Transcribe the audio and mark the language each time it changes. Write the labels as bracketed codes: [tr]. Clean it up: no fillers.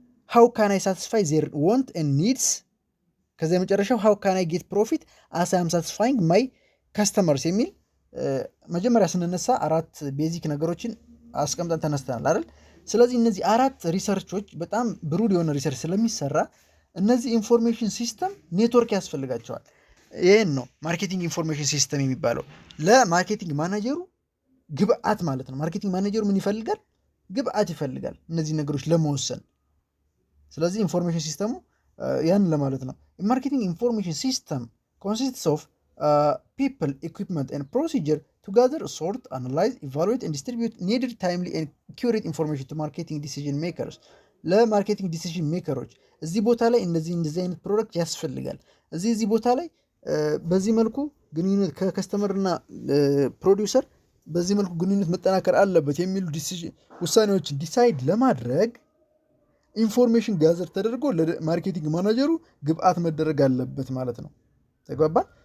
[en] ሃው ካን አይ ሳቲስፋይ ዜር ዋንት ኤንድ ኒድስ። [am] ከዛ የመጨረሻው [en] ሃው ካን አይ ጌት ፕሮፊት አስ አይ አም ሳቲስፋይንግ ማይ ካስተመርስ [am] የሚል መጀመሪያ ስንነሳ 4 ቤዚክ ነገሮችን አስቀምጠን ተነስተናል አይደል? ስለዚህ እነዚህ 4 ሪሰርቾች በጣም ብሩድ የሆነ ሪሰርች ስለሚሰራ እነዚህ ኢንፎርሜሽን ሲስተም ኔትወርክ ያስፈልጋቸዋል። ይህን ነው ማርኬቲንግ ኢንፎርሜሽን ሲስተም የሚባለው። ለማርኬቲንግ ማናጀሩ ግብአት ማለት ነው። ማርኬቲንግ ማናጀሩ ምን ይፈልጋል? ግብአት ይፈልጋል እነዚህ ነገሮች ለመወሰን። ስለዚህ ኢንፎርሜሽን ሲስተሙ ያን ለማለት ነው። [en] ማርኬቲንግ ኢንፎርሜሽን ሲስተም ኮንሲስትስ ኦፍ people, equipment and procedure to gather, sort, analyze, evaluate and distribute needed timely and accurate information to marketing decision makers. [am] ለማርኬቲንግ ዲሲዥን ሜከሮች እዚህ ቦታ ላይ እንደዚህ አይነት ፕሮዳክት ያስፈልጋል፣ እዚህ ቦታ ላይ በዚህ መልኩ ግንኙነት ከከስተመር እና ፕሮዲውሰር በዚህ መልኩ ግንኙነት መጠናከር አለበት የሚሉ ውሳኔዎችን ዲሳይድ ለማድረግ ኢንፎርሜሽን ጋዘር ተደርጎ ለማርኬቲንግ ማናጀሩ ግብአት መደረግ አለበት ማለት ነው። ተግባባን?